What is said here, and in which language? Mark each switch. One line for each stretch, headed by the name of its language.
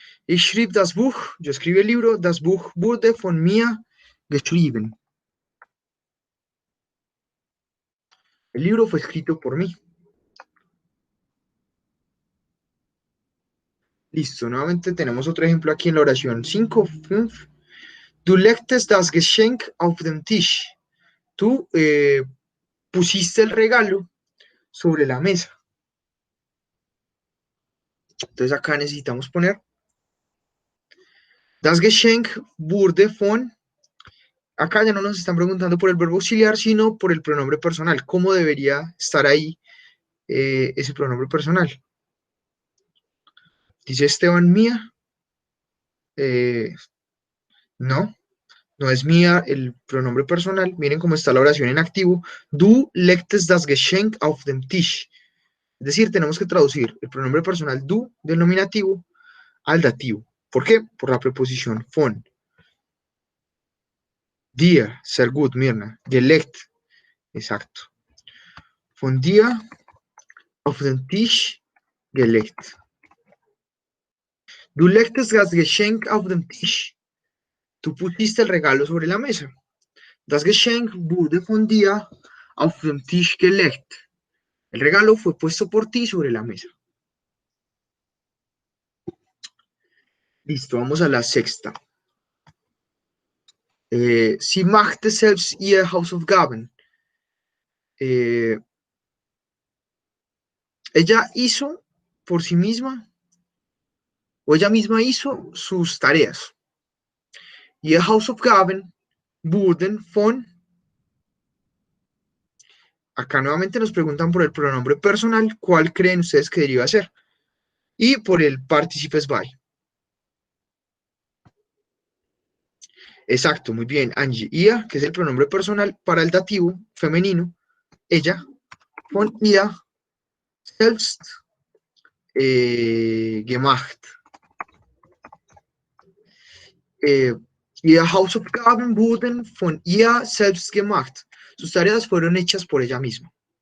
German: Ich schrieb das Buch,
Spanish: yo escribí el libro,
German: das Buch wurde von mir geschrieben.
Spanish: El libro fue escrito por mí. Listo, nuevamente tenemos otro ejemplo aquí en la oración 5, 5.
German: Du legtest das Geschenk auf den Tisch.
Spanish: Tú pusiste el regalo sobre la mesa. Entonces acá necesitamos poner
German: das Geschenk wurde von.
Spanish: Acá ya no nos están preguntando por el verbo auxiliar, sino por el pronombre personal. ¿Cómo debería estar ahí ese pronombre personal? Dice Esteban mía. No, no es mía el pronombre personal. Miren cómo está la oración en activo.
German: Du legtest das Geschenk auf den Tisch.
Spanish: Es decir, tenemos que traducir el pronombre personal du del nominativo al dativo. ¿Por qué? Por la preposición von.
German: Dir, sehr gut, Mirna. Gelegt,
Spanish: exacto.
German: Von dir auf den Tisch gelegt. Du legtest das Geschenk auf den Tisch.
Spanish: Tú pusiste el regalo sobre la mesa.
German: Das Geschenk wurde von dir auf den Tisch gelegt.
Spanish: El regalo fue puesto por ti sobre la mesa. Listo, vamos a la sexta.
German: Sie machte selbst ihr Hausaufgaben.
Spanish: Ella hizo por sí misma, o ella misma hizo sus tareas.
German: Ihr Hausaufgaben wurden von.
Spanish: Acá nuevamente nos preguntan por el pronombre personal, ¿cuál creen ustedes que deriva ser? Y por el participes by. Exacto, muy bien, Angie. Ia, que es el pronombre personal para el dativo femenino, ella,
German: von ihr selbst gemacht. Ihre Hausaufgaben wurden von ihr selbst gemacht.
Spanish: Sus tareas fueron hechas por ella misma.